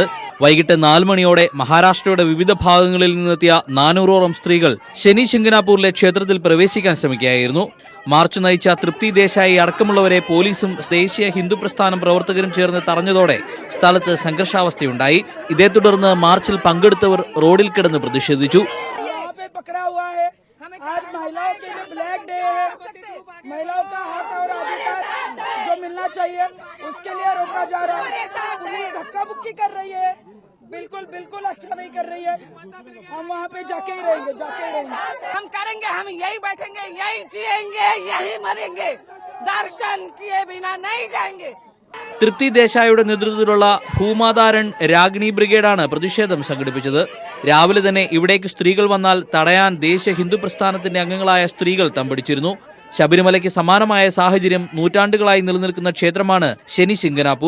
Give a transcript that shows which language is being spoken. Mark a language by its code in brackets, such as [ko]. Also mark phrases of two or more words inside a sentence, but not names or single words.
[ml] വൈകിട്ട് 4 മണിയോടെ മഹാരാഷ്ട്രയുടെ വിവിധ ഭാഗങ്ങളിൽ നിന്നെത്തിയ 400ഓളം സ്ത്രീകൾ ശനി ശിംഗനാപൂരിലെ ക്ഷേത്രത്തിൽ പ്രവേശിക്കാൻ ശ്രമിക്കുകയായിരുന്നു. മാർച്ച് നയിച്ച തൃപ്തി ദേശായി അടക്കമുള്ളവരെ പോലീസും ദേശീയ ഹിന്ദു പ്രസ്ഥാനം പ്രവർത്തകരും ചേർന്ന് തടഞ്ഞതോടെ സ്ഥലത്ത് സംഘർഷാവസ്ഥയുണ്ടായി. ഇതേ തുടർന്ന് മാർച്ചിൽ പങ്കെടുത്തവർ റോഡിൽ കിടന്ന് പ്രതിഷേധിച്ചു. [hi] आज महिलाओं के लिए [en] black day [hi] है, महिलाओं का हक और अधिकार जो मिलना चाहिए उसके लिए रोका जा रहा है। पुलिस धक्का मुक्की कर रही है, बिल्कुल अच्छा नहीं कर रही है। हम वहाँ पे जाके ही रहेंगे। हम करेंगे, हम यही बैठेंगे, यही जिएंगे, यही मरेंगे, दर्शन किए बिना नहीं जाएंगे। [ml] തൃപ്തി ദേശായിയുടെ നേതൃത്വത്തിലുള്ള ഭൂമാതാരൺ രാഗിണി ബ്രിഗേഡാണ് പ്രതിഷേധം സംഘടിപ്പിച്ചത്. രാവിലെ തന്നെ ഇവിടേക്ക് സ്ത്രീകൾ വന്നാൽ തടയാൻ ദേശീയ ഹിന്ദു പ്രസ്ഥാനത്തിന്റെ അംഗങ്ങളായ സ്ത്രീകൾ തമ്പടിച്ചിരുന്നു. ശബരിമലയ്ക്ക് സമാനമായ സാഹചര്യം നൂറ്റാണ്ടുകളായി നിലനിൽക്കുന്ന ക്ഷേത്രമാണ് ശനി ശിംഗനാപൂർ.